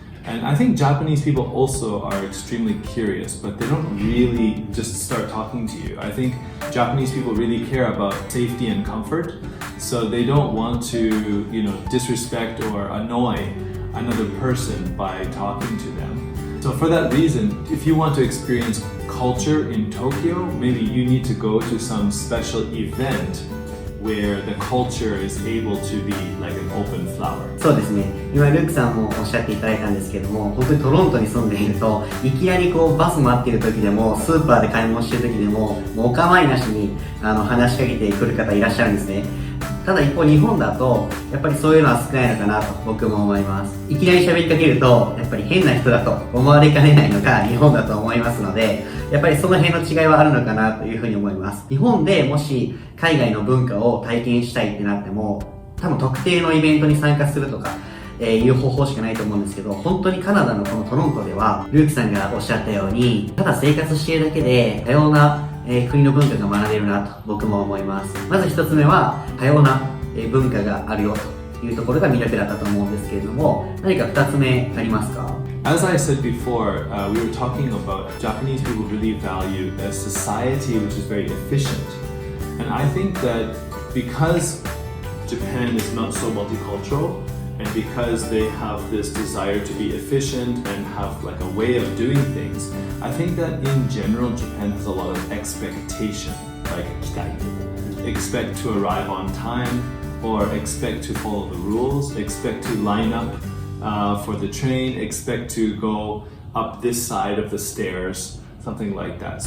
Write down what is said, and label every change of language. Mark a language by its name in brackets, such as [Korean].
[English] And I think Japanese people also are extremely curious, but they don't really just start talking to you. I think Japanese people really care about safety and comfort, so they don't want to, disrespect or annoy another person by talking to them. So for that reason, if you want to experience culture in Tokyo, maybe you need to go to some special event where the culture is able to be like an open flower. [Japanese] そうですね。今ルークさんもおっしゃっていただいたんですけども、本当にトロントに住んでいると、いきなりバス待っている時でも、スーパーで買い物してる時でも、もうお構いなしに話しかけてくる方いらっしゃるんですね。ただ一方日本だとやっぱりそういうのは少ないのかなと僕も思います。いきなり喋りかけるとやっぱり変な人だと思われかねないのが日本だと思いますので、やっぱりその辺の違いはあるのかなというふうに思います。日本でもし海外の文化を体験したいってなっても、多分特定のイベントに参加するとかいう方法しかないと思うんですけど、本当にカナダのこのトロントではルークさんがおっしゃったように、ただ生活しているだけで多様な国の文化が学べるなと僕も思います。まず一つ目は多様な文化があるよというところが魅力だったと思うんですけれども、何か二つ目ありますか？ [English] As I said before, we were talking about Japanese people really value a society which is very efficient. And I think that because Japan is not so multicultural, and because they have this desire to be efficient and have like a way of doing things, I think that in general Japan has a lot of expectation, like expect to arrive on time, or expect to follow the rules, expect to line up for the train, expect to go up this side of the stairs, something like that.